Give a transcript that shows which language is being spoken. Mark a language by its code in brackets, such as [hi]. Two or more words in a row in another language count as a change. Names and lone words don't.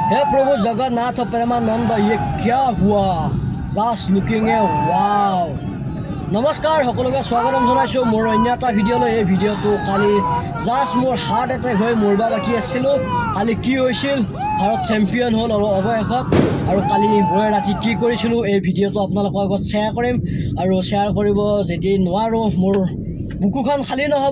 [hi] प्रभु जगन्नाथ प्रेमानंद ये क्या हुआ [en] just looking a wow [hi] नमस्कार [as] সকলোকে স্বাগতম জনাইছোঁ মোৰ অন্য এটা ভিডিঅ'লৈ। এই ভিডিঅ'টো কালি জাষ্ট মোৰ [en] heart attack [as] হৈ মৰিব বাকী আছিলোঁ। কালি কি হৈছিল, ভাৰত চেম্পিয়ন হ'ল অৱশেষত। আৰু কালি মই ৰাতি কি কৰিছিলোঁ এই ভিডিঅ'টো আপোনালোকৰ আগত শ্বেয়াৰ কৰিম। আৰু শ্বেয়াৰ কৰিব যদি নোৱাৰোঁ মোৰ বুকুখন খালী নহ'ব।